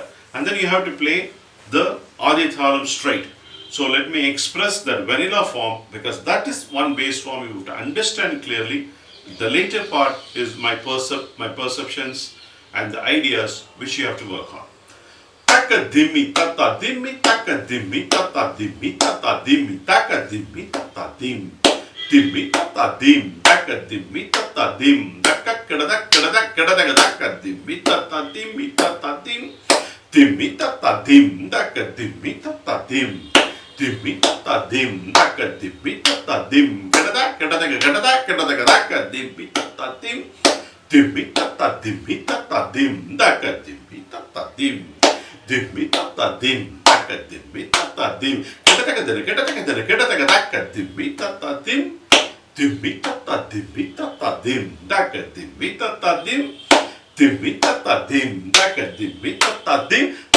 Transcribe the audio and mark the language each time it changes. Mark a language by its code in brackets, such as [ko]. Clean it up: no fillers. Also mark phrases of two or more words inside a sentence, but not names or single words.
[en] And then you have to play the Adi Thalam straight. So let me express that vanilla form, because that is one base form you have to understand clearly. The later part is my perceptions and the ideas which you have to work on. taka dimmi tata dimmi taka dimmi tata dimmi tata dimmi taka dimmi tata dim dimmi tata dim taka dimmi tata dim taka kada taka dimmi tata dim dimmi tata dim taka dimmi tata dim dimmi tata dim taka dimmi tata dim kada taka dimmi tata dim dimmi tata dim taka dimmi tata dim dimmi tata dim taka dimmi tata dim kada taka dimmi tata dim dimmi tata dim taka dimmi tata dim dimmi tata dim taka dimmi tata dim